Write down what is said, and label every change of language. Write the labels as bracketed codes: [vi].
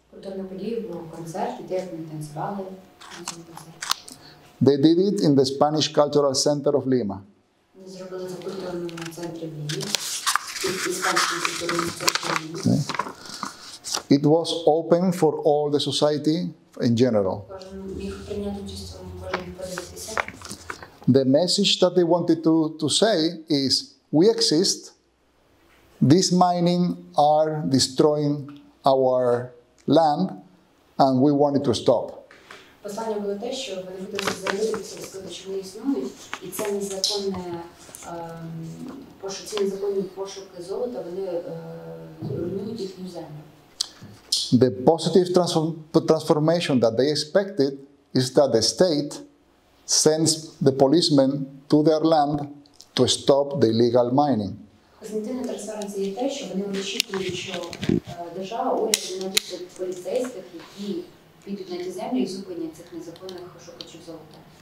[uk] Культурна подія був концерт, де вони танцювали на цьому концерті. [en] They did it in the Spanish Cultural Center of Lima. [uk] Вони зробили це в культурному центрі в Лімі, іспанському культурному центрі в Лімі. [en] It was open for all the society in general. [uk] Кожен міг прийняти участь у цьому, кожен міг подивитися. [en] The message that they wanted to say is, we exist, this mining are destroying our land, and we want it to stop. [uk] Послання було те, що вони хотіли заявити, що вони існують, і це незаконні пошуки золота, вони руйнують їхню землю. [en] The positive transformation that they expected is that the state sends the policemen to their land to stop the illegal mining. [uk] Позитивна трансформація є те, що вони очікують, що держава, уряд надішлють поліцейських, які підуть на ті землі і зупинять цих незаконних шукачів золота.